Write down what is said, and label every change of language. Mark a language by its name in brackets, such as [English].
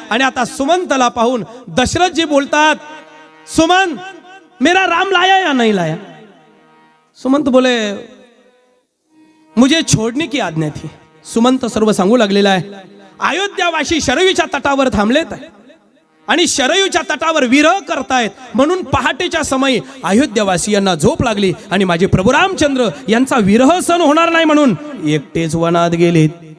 [Marathi] आणि आता सुमंतला पाहून दशरथजी बोलतात, [Hindi] सुमंत मेरा राम लाया या नहीं लाया? सुमंत बोले मुझे छोड़ने की आज्ञा थी. [Marathi] सुमंत सर्व सांगू लागलेला आहे. अयोध्यावासी शरयूच्या तटावर थांबलेत आणि शरयूच्या तटावर विरह करतायत. म्हणून पहाटेच्या समयी अयोध्यावासियांना झोप लागली आणि माझे प्रभू रामचंद्र यांचा विरह सण होणार नाही म्हणून एकटेच वनात गेलेत.